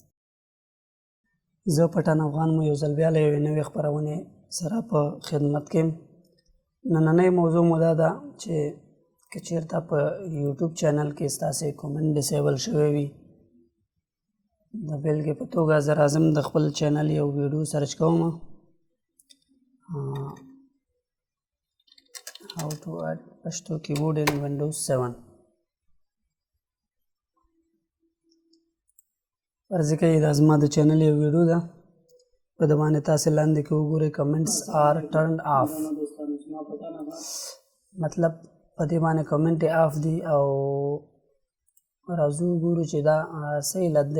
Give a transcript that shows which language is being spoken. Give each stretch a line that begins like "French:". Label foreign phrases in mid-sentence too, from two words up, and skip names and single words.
Pashto: زه پټان افغان مو یو ځل بیا له یوې نوې خپرونې سره په خدمت کې یم. نننۍ موضوع مو دا ده چې که چېرته په یوټیوب چینل کې ستاسې کومنټ ډسیبل شوی وي، د بېلګې په توګه زه راځم د خپل چینل یو ویډیو سرچ کوم،
English: how to add
Pashto: پښتو کیبورډ
English: in Windows 7.
Pashto: فرض کوي دا زما د چینل یو ویډیو ده، په د باندې تاسې لاندې کې وګورئ
English: comments are turned off,
Pashto: مطلب په دې باندې کمنټ یې آف دي او راځو وګورو چې دا څه علت دی.